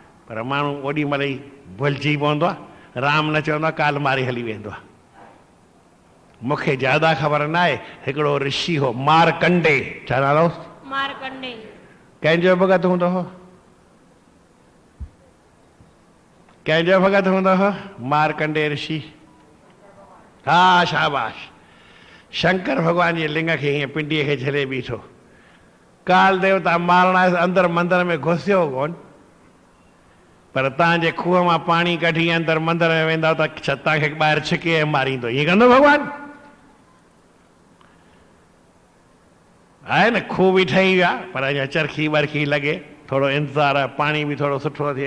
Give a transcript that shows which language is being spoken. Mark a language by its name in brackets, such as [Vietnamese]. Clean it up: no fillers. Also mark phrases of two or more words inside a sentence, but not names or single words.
[Sindhi] पर माण्हू ओॾी महिल ई भुलिजी पवंदो आहे, राम न चवंदो आहे काल मारे हली वेंदो आहे। मूंखे ज्यादा ख़बर न आहे। हिकिड़ो ऋषि हो मारकंडे, छा नालो? मारकंडे। कंहिंजो भगत हूंदो हो? कंहिंजो भगत हूंदो हो? मारकंडे ऋषि। हा शाबाश। शंकर भगवान जे लिंग खे हीअं पिंडीअ खे झले बीठो। काल देवता मारणा अंदर मंदर में घुसियो कोन, पर तव्हांजे खूह मां पाणी कढी अंदर मंदर में वेंदा त तव्हांखे ॿाहिरि छिके ऐं मारींदो। ईअं कंदो भगवान? आहे न, खूह बि ठही विया पर अञा चरखी वरखी लॻे, थोरो इंतज़ारु आहे, पाणी बि थोरो सुठो थिए।